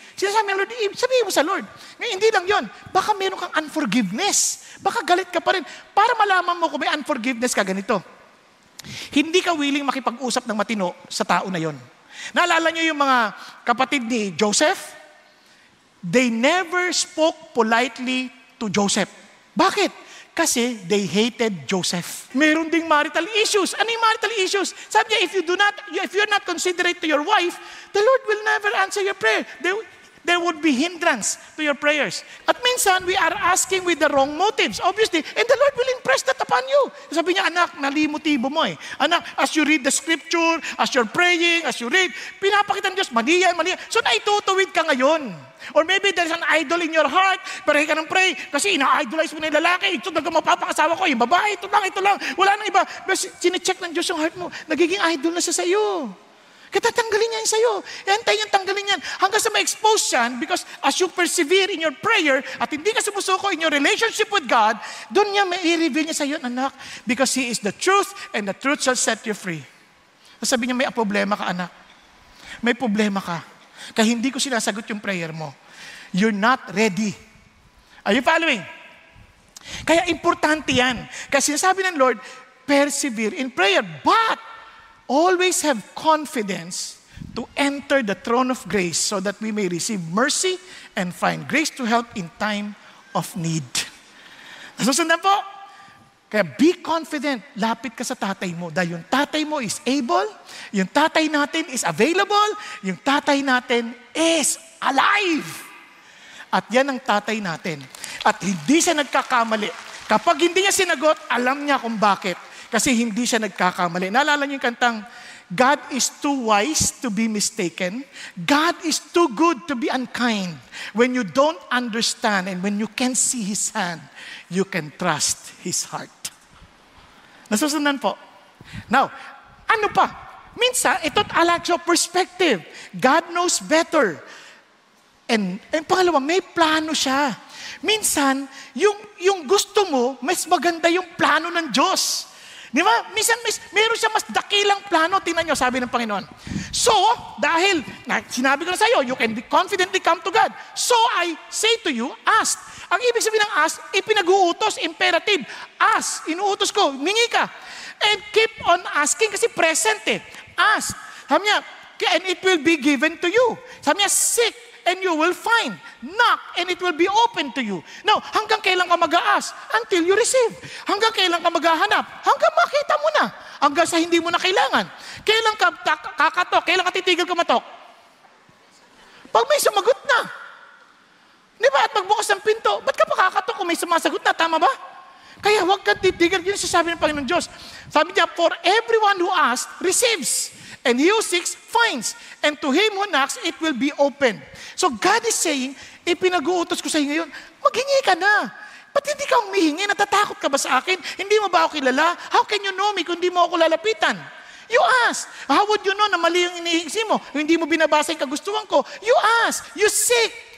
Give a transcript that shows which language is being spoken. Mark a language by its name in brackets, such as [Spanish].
[Filipino] Sinasabi ng Lord, sabihin mo sa Lord. Ngayon, hindi lang yon. Baka mayroon kang unforgiveness. Baka galit ka pa rin. Para malaman mo kung may unforgiveness ka, ganito. Hindi ka willing makipag-usap ng matino sa tao na yon. Naalala niyo yung mga kapatid ni Joseph? [English] They never spoke politely to Joseph. [Filipino] Bakit? Kasi [English] they hated Joseph. [Filipino] Meron ding marital issues. Ano yung marital issues? Sabi niya, [English] if you're not considerate to your wife, the Lord will never answer your prayer. There would be hindrance to your prayers. [Filipino] At minsan, [English] we are asking with the wrong motives, obviously, and the Lord will impress that upon you. [Filipino] Sabi niya, anak, nalimotibo mo eh. Anak, [English] as you read the scripture, as you're praying, as you read, [Filipino] pinapakita ng Diyos, mali yan. So naitutuwid ka ngayon. [English] Or maybe there's an idol in your heart, [Filipino] pray ka ng pray, kasi ina-idolize mo na yung lalaki, ito talaga mapapangasawa ko, yung babae, ito lang, wala nang iba. Pero sinecheck ng Diyos yung heart mo, nagiging idol na siya sa iyo. Kaya tatanggalin niya yun sa'yo. Hantay niyang tanggalin yan. Hanggang sa ma-expose yan, [English] because as you persevere in your prayer, [Filipino] at hindi ka sumusuko [English] in your relationship with God, [Filipino] doon niya may i-reveal niya sa'yo, anak, [English] because He is the truth, and the truth shall set you free. [Filipino] Sabi niya, may problema ka, anak. May problema ka. kaya hindi ko sinasagot yung prayer mo. [English] You're not ready. Are you following? [Filipino] Kaya importante yan. [English] Kasi sinasabi ng Lord, persevere in prayer, but always have confidence to enter the throne of grace so that we may receive mercy and find grace to help in time of need. [Filipino] Nasusundan po? Kaya [English] be confident, [Filipino] lapit ka sa tatay mo dahil yung tatay mo [English] is able, [Filipino] yung tatay natin [English] is available, [Filipino] yung tatay natin [English] is alive. [Filipino] At yan ang tatay natin. At hindi siya nagkakamali. Kapag hindi niya sinagot, alam niya kung bakit. Kasi hindi siya nagkakamali. Naalala niyo yung kantang, [English] God is too wise to be mistaken. God is too good to be unkind. When you don't understand and when you can see His hand, you can trust His heart. [Filipino] Nasusundan po. Now, ano pa? Minsan, ito't alakso perspective. [English] God knows better. And [Filipino] pangalawa, may plano siya. Minsan, yung gusto mo, mas maganda yung plano ng Diyos. Di ba? Minsan, meron siya mas dakilang plano. Tingnan nyo, sabi ng Panginoon. So, dahil, sinabi ko na sa iyo, [English] you can confidently come to God. So, I say to you, ask. [Filipino] Ang ibig sabihin ng ask, ipinag-uutos, imperative. Ask, inuutos ko, mingi ka. [English] And keep on asking [Filipino] kasi present eh. [English] Ask. Sabi niya, and it will be given to you. Sabi niya, seek and you will find. Knock and it will be open to you. [Filipino] Now, hanggang kailan ka mag-a-ask? [English] Until you receive. [Filipino] Hanggang kailan ka maghahanap? Hanggang makita mo na. Hanggang sa hindi mo na kailangan. Kailan ka kakatok? Kailan ka titigil kumatok? Pag may sumagot na. Di ba? At magbukas ng pinto, ba't ka pa kakatok kung may sumasagot na? Tama ba? Kaya huwag kang titigil. Yun sasabi ng Panginoon Diyos. [English] Sabi niya, for everyone who asks, receives. And he who seeks, finds. And to him who knocks, it will be open. So God is saying, [Filipino] ipinag-uutos ko sa iyo ngayon, maghingi ka na. Ba't hindi ka humihingi? Natatakot ka ba sa akin? Hindi mo ba ako kilala? [English] How can you know me [Filipino] kung hindi mo ako lalapitan? [English] You ask. How would you know [Filipino] na mali yung iniisip mo? Hindi mo binabasa yung kagustuhan ko. [English] You ask. You seek.